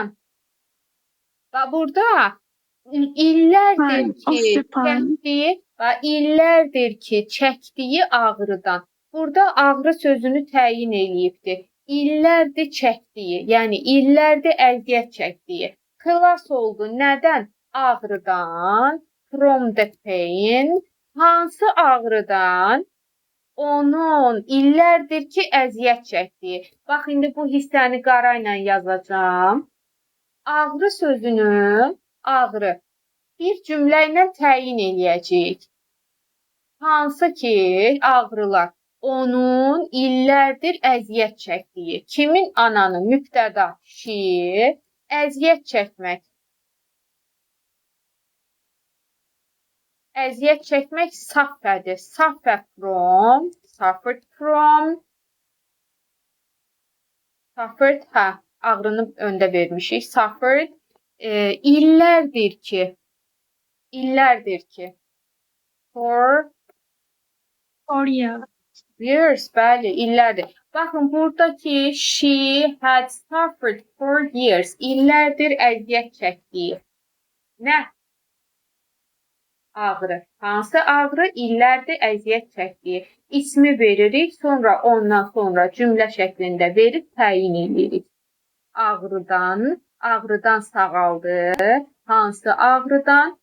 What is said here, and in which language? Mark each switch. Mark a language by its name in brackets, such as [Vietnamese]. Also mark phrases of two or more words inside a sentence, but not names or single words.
[Azerbaijani] Və burada illərdir ki çəkdiyi ağrıdan. Burada ağrı sözünü təyin eləyibdi. İllərdir çəkdiyi, yəni illərdir əziyyət çəkdiyi. Xilas oldu nədən? Ağrıdan. [English] From the pain. [Azerbaijani] Hansı ağrıdan? Onun illərdir ki əziyyət çəkdiyi. Bax, indi bu hissəni qara ilə yazacağam. Ağrı sözünü, ağrı, bir cümlə ilə təyin eləyəcəyik. Hansı ki, ağrılar. Onun illərdir əziyyət çəkdiyi. Kimin? Ananın. Mübtəda. She. Əziyyət çəkmək. Əziyyət çəkmək sufferdir. [English] Suffered from. Suffered, [Azerbaijani] ağrını öndə vermişik. Suffered. İllərdir ki. [English] For years, [Azerbaijani] bəli, illərdir. Baxın, buradakı [English] she had suffered for years. [Azerbaijani] İllərdir əziyyət çəkdiyi. Nə? Ağrı. Hansı ağrı? İllərdir əziyyət çəkdiyi. İsmi veririk, sonra ondan sonra cümlə şəklində verib təyin edirik. Ağrıdan sağaldı. Hansı ağrıdan?